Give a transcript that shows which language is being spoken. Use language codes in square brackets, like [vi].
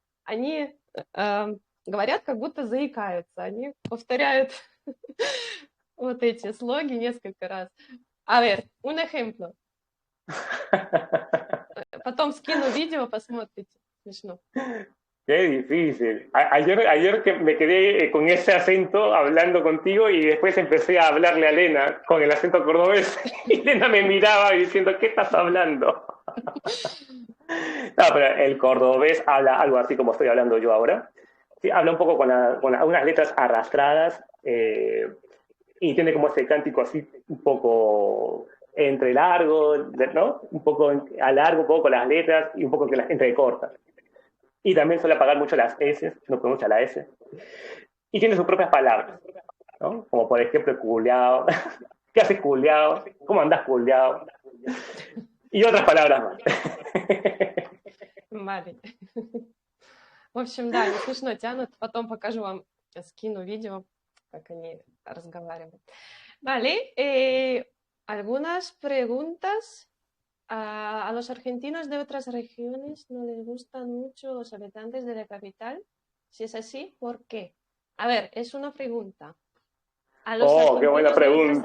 [ru] Они говорят, как будто заикаются, они повторяют вот эти слоги несколько раз. [es] A ver, un ejemplo. [ru] Потом скину видео, посмотрите. Смешно. [es] Qué difícil. Ayer que me quedé con ese acento hablando contigo y después empecé a hablarle a Elena con el acento cordobés y Elena me miraba diciendo, ¿qué estás hablando? No, pero el cordobés habla algo así como estoy hablando yo ahora. Sí, habla un poco con algunas letras arrastradas y tiene como ese cántico así un poco entre largo, ¿no? Un poco a largo, un poco con las letras y un poco que las entre cortas. Y también suele apagar mucho las S, no pronuncia la S. Y tiene sus propias palabras, ¿no? Como por ejemplo, culiao. ¿Qué haces culiao? ¿Cómo andas culiao? Y otras palabras más. Vale. [ru] В общем, да, они смешно тянут. Потом покажу вам, скину видео, как они разговаривают. [es] Vale, algunas preguntas. A los argentinos de otras regiones no les gustan mucho los habitantes de la capital. Si es así, ¿por qué? A ver, es una pregunta. A los Oh, qué buena argentinos de otras